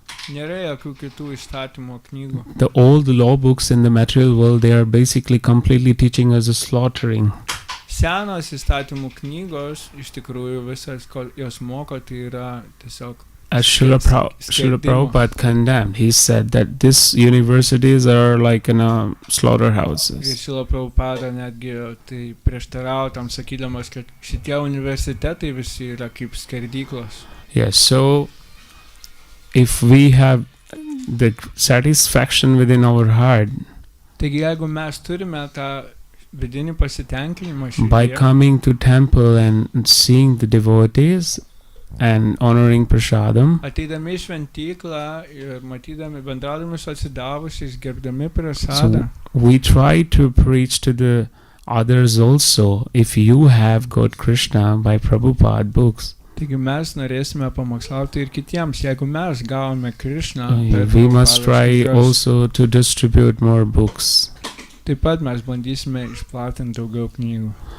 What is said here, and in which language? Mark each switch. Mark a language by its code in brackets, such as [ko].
[lt] nėra jokių kitų įstatymo knygų. [en] The old law books in the material world, they are basically completely teaching us a slaughtering. [lt] Senos įstatymų knygos, iš tikrųjų visas, ko jos moko, tai yra tiesiog [en] As Srila Prabhupada condemned, he said that these universities are like [lt] Ir [en] slaughterhouses. [lt] Šrila Prabhupada netgi tai prieštaravo tam sakydamas, kad šitie universitetai visi yra kaip skerdyklos. [en] Yes, so if we have the satisfaction within our heart [lt] Taigi, jeigu mes turime tą vidinį pasitenkinimą [en] by [lt] širdyje, [en] coming to temple and seeing the devotees and honoring prasadam, [lt] ateidami į šventyklą ir matydami, bendraudami su atsidavusiais, gerbdami prasadą, [en] so we try to preach to the others also. If you have got Krishna by Prabhupada books, [lt] taigi mes norėsime pamokslauti ir kitiems, jeigu mes gavome Krišną, [en] we must try also to distribute more books. [lt] taip pat mes bandysime išplatinti daugiau knygų.